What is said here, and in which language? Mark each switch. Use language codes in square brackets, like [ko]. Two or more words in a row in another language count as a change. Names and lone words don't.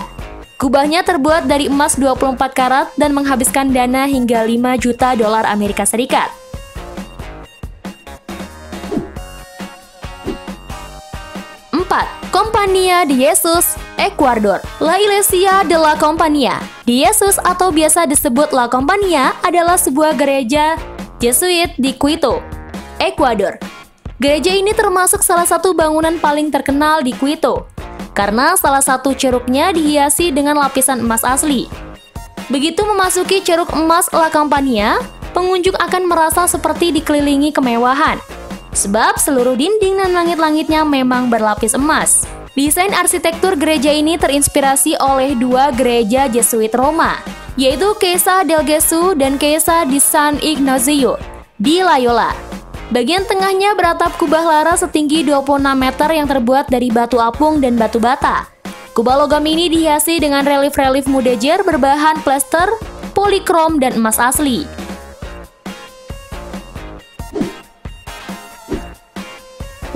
[id] Kubahnya terbuat dari emas 24 karat dan menghabiskan dana hingga 5 juta dolar Amerika Serikat. 4. Compañía de Jesús, Ekuador. La Iglesia de la Compañía de Jesús atau biasa disebut La Compañía adalah sebuah gereja Jesuit di Quito, Ekuador. Gereja ini termasuk salah satu bangunan paling terkenal di Quito, karena salah satu ceruknya dihiasi dengan lapisan emas asli. Begitu memasuki ceruk emas La Compañía, pengunjung akan merasa seperti dikelilingi kemewahan, sebab seluruh dinding dan langit-langitnya memang berlapis emas. Desain arsitektur gereja ini terinspirasi oleh 2 gereja Jesuit Roma, yaitu Chiesa del Gesù dan Chiesa di San Ignazio di Loyola. Bagian tengahnya beratap kubah lara setinggi 26 meter yang terbuat dari batu apung dan batu bata. Kubah logam ini dihiasi dengan relief-relief mudejer berbahan plester, polikrom, dan emas asli. 5.